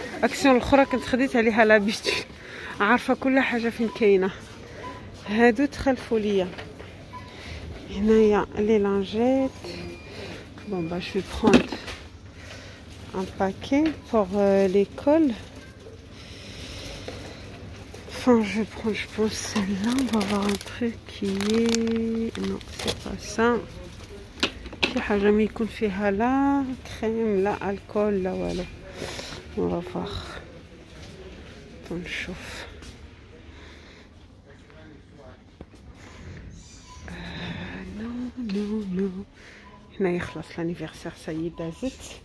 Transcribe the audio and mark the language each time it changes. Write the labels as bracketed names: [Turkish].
[Arabic] اكسيون الاخرى كنت خديت عليها لابيتي، عارفه كل حاجه فين كاينه. هادو تخلفوا ليا. هنايا لي لانجيت. [French] بون با جو بروند un paquet pour l'école. Enfin, je prends, je pense celle-là. On va voir un truc qui est... Non, c'est pas ça. [Arabic] شي حاجة ما يكون فيها لا كريم لا الكول لا والو. [French] On va voir. [Arabic] نشوف. نو هنايا خلاص لانيفرسير سايي دازت.